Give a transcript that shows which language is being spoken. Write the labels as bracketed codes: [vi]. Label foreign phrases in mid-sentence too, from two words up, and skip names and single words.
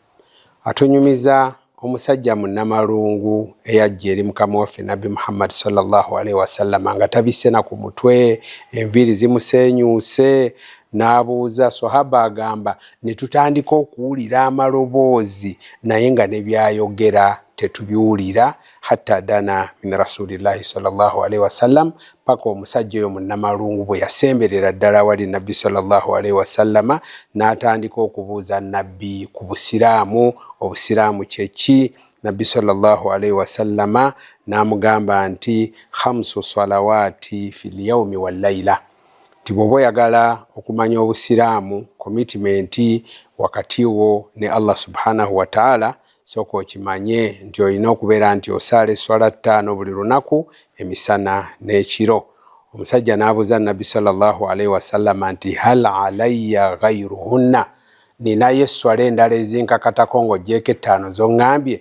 [lg] Atunyumiza omusajja munnamalungu eyajja eri mukama waffe Nabbi Muhammad [ar] صلى الله عليه وسلم [lg] nga tabisse na ku mutwe, enviiri zimusenyuuse, n'abuuza. Sahaba agamba ne tutandika okuwulira amaloboozi naye nga ne byayogera tetubiwulira, [ar] حتى دنا من رسول الله صلى الله عليه وسلم, [lg] paka omusajja oyo munnamalungu bwe yasemberera ddala wali Nabbi [ar] صلى الله عليه وسلم [lg] n'atandika okubuuza Nabbi ku busiraamu. Obusiraamu kyeki? Nabbi [ar] صلى الله عليه وسلم [lg] n'amugamba nti [ar] خمس صلوات في اليوم والليلة. [lg] Ti bw'oba oyagala okumanya obusiraamu, commitment wakati wo ne Allah [ar] سبحانه وتعالى, [lg] sooka okimanye nti olina okubeera nti osaala esswala 5 buli lunaku, emisana n'ekiro. Omusajja n'abuuza Nabbi [ar] صلى الله عليه وسلم [lg] nti [ar] هل علي غيرهن, [lg] ninayo esswala endala ezinkakatako ng'oggyeko 5 z'oŋŋambye?